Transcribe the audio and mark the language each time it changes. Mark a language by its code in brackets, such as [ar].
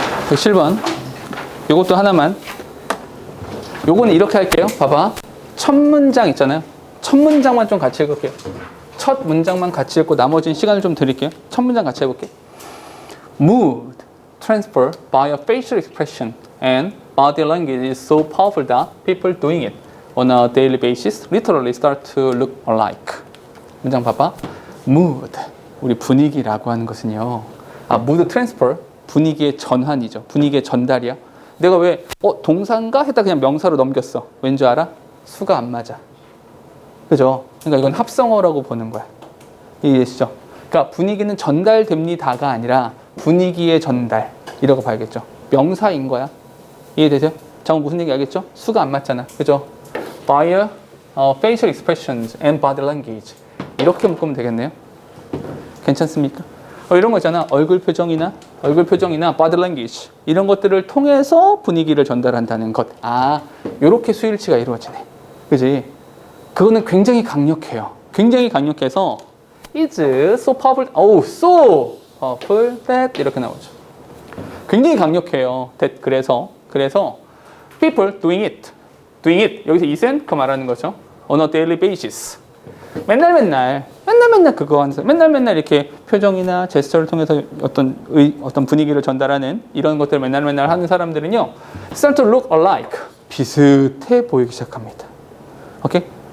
[ko] 67번. 요것도 하나만. 요거는 이렇게 할게요. 봐봐. 첫 문장 있잖아요. 첫 문장만 좀 같이 읽을게요. 첫 문장만 같이 읽고 나머지는 시간을 좀 드릴게요. 첫 문장 같이 해볼게요. [en] Mood transfer by a facial expression and body language is so powerful that people doing it on a daily basis literally start to look alike. [ko] 문장 봐봐. Mood, 우리 분위기라고 하는 것은요. mood transfer, 분위기의 전환이죠. 분위기의 전달이야. 내가 왜 동사인가 했다 그냥 명사로 넘겼어. 왠지 알아? 수가 안 맞아. 그죠? 그러니까 이건 합성어라고 보는 거야. 이해되시죠? 그러니까 분위기는 전달됩니다가 아니라 분위기의 전달 이라고 봐야겠죠. 명사인 거야. 이해되세요? 잠깐 무슨 얘기 알겠죠? 수가 안 맞잖아. 그죠? [en] By facial expressions and body language [ko] 이렇게 묶으면 되겠네요. 괜찮습니까? 이런 거 있잖아. 얼굴 표정이나 body language 이런 것들을 통해서 분위기를 전달한다는 것. 요렇게 수일치가 이루어지네. 그지? 그거는 굉장히 강력해요. 굉장히 강력해서 [en] is so powerful, so powerful that [ko] 이렇게 나오죠. 굉장히 강력해요. that 그래서 [en] people doing it [ko] 여기서 it은 그 말하는 거죠. [en] on a daily basis [ko] 맨날 그거 하는 사람, 맨날 이렇게 표정이나 제스처를 통해서 어떤 분위기를 전달하는 이런 것들을 맨날 하는 사람들은요, [en] start to look alike [ko] 비슷해 보이기 시작합니다. 오케이?